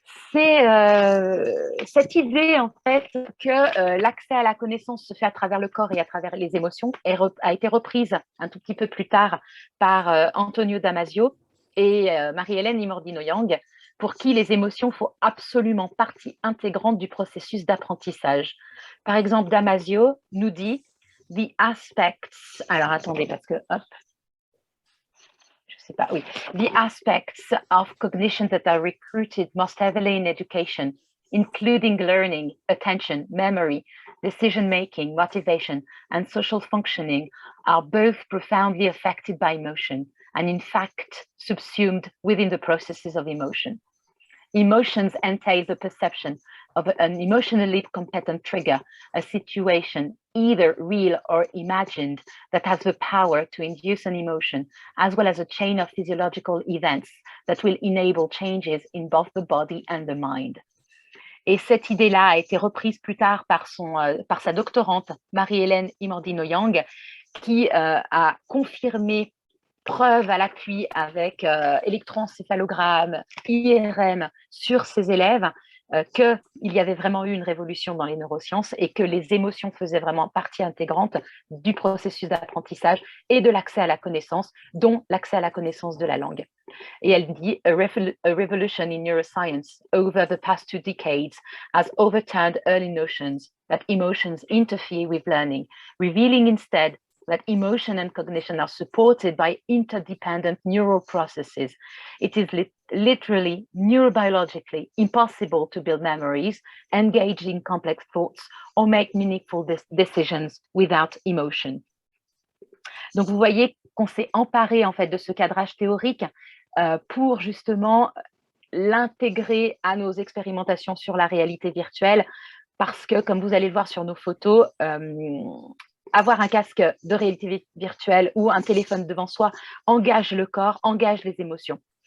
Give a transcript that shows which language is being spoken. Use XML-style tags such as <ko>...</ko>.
<fr>C'est cette idée, en fait, que l'accès à la connaissance se fait à travers le corps et à travers les émotions a été reprise un tout petit peu plus tard par Antonio Damasio et Marie-Hélène Imordino-Yang, pour qui les émotions font absolument partie intégrante du processus d'apprentissage. Par exemple, Damasio nous dit «</fr> <en>The aspects</en> <fr>», alors attendez, parce que, hop, oui.</fr> <en>The aspects of cognition that are recruited most heavily in education, including learning, attention, memory, decision-making, motivation, and social functioning, are both profoundly affected by emotion and in fact subsumed within the processes of emotion. Emotions entail the perception of an emotionally competent trigger, a situation, either real or imagined, that has the power to induce an emotion, as well as a chain of physiological events that will enable changes in both the body and the mind.</en> <fr>Et cette idée-là a été reprise plus tard par sa doctorante, Marie-Hélène Imordino-Yang, qui a confirmé, preuve à l'appui avec électroencéphalogramme, IRM sur ses élèves, qu'il y avait vraiment eu une révolution dans les neurosciences et que les émotions faisaient vraiment partie intégrante du processus d'apprentissage et de l'accès à la connaissance, dont l'accès à la connaissance de la langue. Et elle dit,</fr> <en>a revolution in neuroscience over the past 2 decades has overturned early notions that emotions interfere with learning, revealing instead that emotion and cognition are supported by interdependent neural processes. It is literally neurobiologically impossible to build memories, engage in complex thoughts, or make meaningful decisions without emotion.</en> <fr>Donc, vous voyez qu'on s'est emparé en fait de ce cadrage théorique pour justement l'intégrer à nos expérimentations sur la réalité virtuelle, parce que, comme vous allez le voir sur nos photos, avoir un casque de réalité virtuelle ou un téléphone devant soi engage le corps, engage les émotions.</fr>